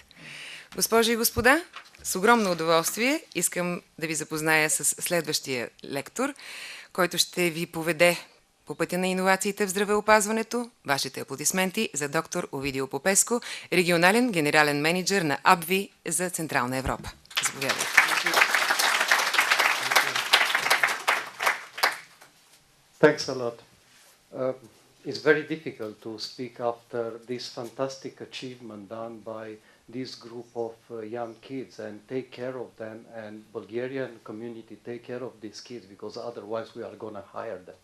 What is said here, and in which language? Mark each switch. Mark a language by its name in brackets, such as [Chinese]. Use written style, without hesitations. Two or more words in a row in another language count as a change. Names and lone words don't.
[Bulgarian] Госпожи и господа, с огромно удоволствие искам да ви запозная с следващия лектор, който ще ви поведе по пътя на иновациите в здравеопазването. Вашите аплодисменти за доктор Овидио Попеско, регионален генерален менеджер на АБВИ за Централна Европа. Заповядайте. [English] Thanks a lot. It's very difficult to speak after this fantastic achievement done by this group of young kids and take care of them, and Bulgarian community take care of these kids, because otherwise we are going to hire them.